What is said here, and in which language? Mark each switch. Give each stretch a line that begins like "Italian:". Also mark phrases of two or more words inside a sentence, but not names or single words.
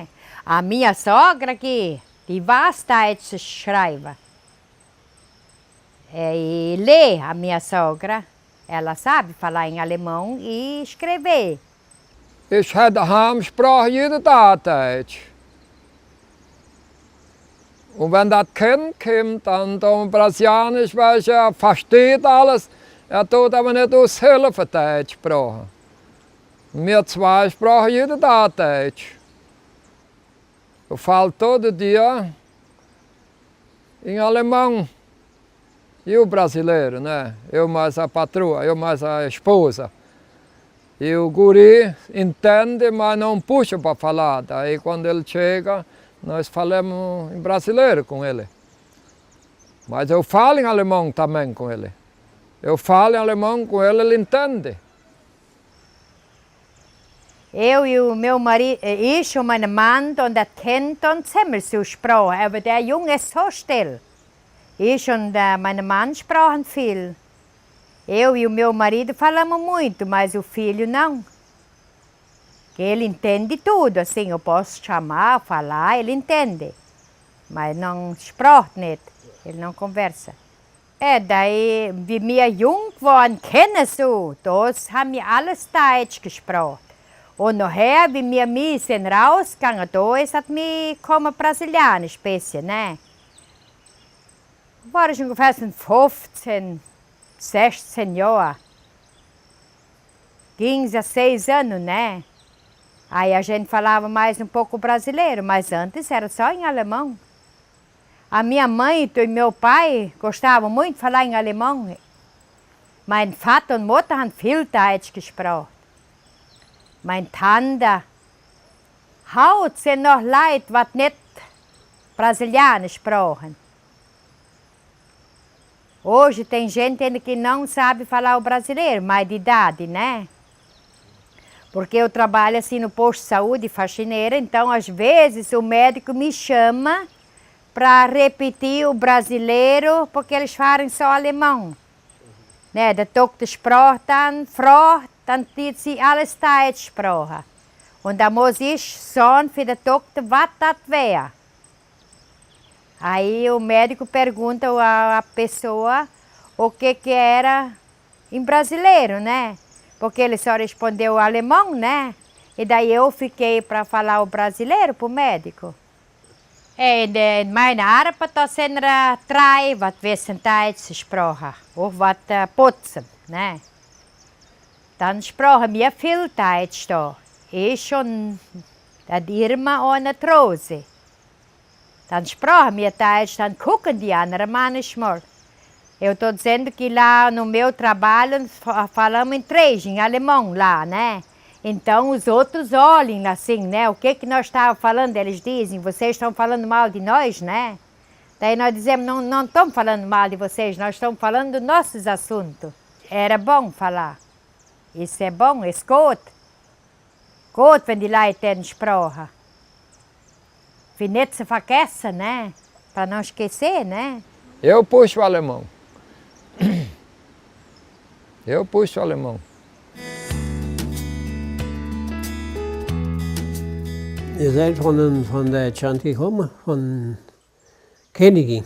Portuguese: A minha sogra aqui,
German: die weiß Deutsch schreiben.
Portuguese: E lê, a minha sogra, ela sabe falar em alemão e escrever.
German: Ich hatte Heimsprache jeden Tag Deutsch. Und wenn das Kind kommt, dann Brasilianisch, weil er versteht alles, tut aber nicht aus Hilfe Deutsch sprechen. Wir zwei sprachen jeden Tag Deutsch.
Portuguese: Eu falo todo dia em alemão. E o brasileiro, né? Eu mais a patroa, eu mais a esposa. E o guri entende, mas não puxa para falar. Daí quando ele chega, nós falamos em brasileiro com ele. Mas eu falo em alemão também com ele. Eu falo em alemão com ele, ele entende. Eu e o meu marido,
German: ich und mein Mann, und das Kind und zusammen so sprachen. Aber der Junge ist so still. Ich und mein Mann sprachen viel.
Portuguese: Eu e o meu marido falamos muito, mas o filho não. Que ele entende tudo, assim, eu posso chamar, falar, ele entende. Mas não
German: sprach nicht,
Portuguese: ele não conversa. Daí,
German: wie wir jung waren, kennen so, das haben wir alles Deutsch gesprochen. Und nachher, wie wir sind rausgegangen, da ist hat mir kommen Brasilianisch ein bisschen, ne? War ich ungefähr 15, 16 Jahre.
Portuguese: Ging 6 anos, né? Aí a gente falava mais pouco brasileiro, mas antes era só em alemão. A minha mãe e meu pai gostavam muito de falar em alemão.
German: Mein Vater und Mutter haben viel Deutsch gesprochen. Mein Tante. Heute sind noch Leute, die nicht Brasilianisch sprechen.
Portuguese: Hoje tem gente ainda que não sabe falar o brasileiro, mais de idade, né? Porque eu trabalho assim no posto de saúde, faxineira, então às vezes o médico me chama para repetir o brasileiro, porque eles falam só alemão.
German: Ne, der Doktor sprach dann, dann dit sie alles Deutsch sprachen. Und da muss ich sagen für den Doktor, was das wäre.
Portuguese: Aí o médico pergunta à pessoa o que era em brasileiro, né? Porque ele só respondeu o alemão, né? E daí eu fiquei para falar o brasileiro para o médico.
German: In meiner Arbeit da sind 3, was wissen Deutsch gesprochen, auch was putzen, ne? Dann sprachen wir viel Deutsch da. Ich und die Irma und die Rose. Dann sprachen wir Deutsch, dann gucken die anderen manchmal.
Portuguese: Eu estou dizendo que lá no meu trabalho falamos em 3, em alemão lá, né? Então os outros olhem assim, né? O que nós estávamos falando, eles dizem, vocês estão falando mal de nós, né? Daí nós dizemos, não estamos falando mal de vocês, nós estamos falando dos nossos assuntos. Era bom falar. Isso é bom,
German: ist gut. Gut, wenn die Leute den sprachen. Für nicht zu vergessen,
Portuguese: né? Para não esquecer, né? Eu puxo o alemão. Eu puxo o alemão.
German: Ihr seid von Deutschland gekommen, von Königin.